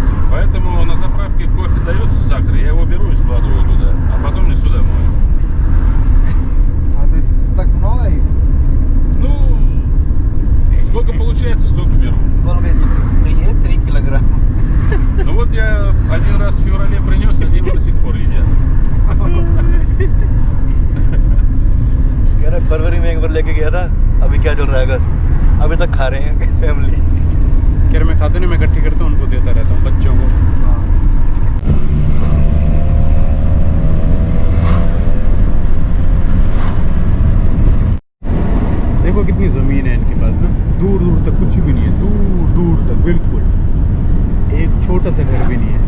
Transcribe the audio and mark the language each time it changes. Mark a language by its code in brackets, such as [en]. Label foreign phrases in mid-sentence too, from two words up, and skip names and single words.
[ru] Поэтому на заправке кофе дается сахар, я его беру и складываю туда, а потом несу домой. То есть так много их? Ну, сколько получается, столько беру. Сколько это? 3 килограмма. Ну вот я один раз в феврале принес, они его до сих пор едят. [hi] कह रहा फरवरी में एक बार लेके गया था, अभी क्या चल रहा है अगस्त, अभी तक खा रहे हैं फैमिली। कह रहे मैं खाता नहीं, मैं इकट्ठी करता हूँ, उनको देता रहता हूँ बच्चों को। देखो कितनी ज़मीन है इनके पास ना, दूर दूर तक कुछ भी नहीं है, दूर दूर तक बिल्कुल एक छोटा सा घर भी नहीं है।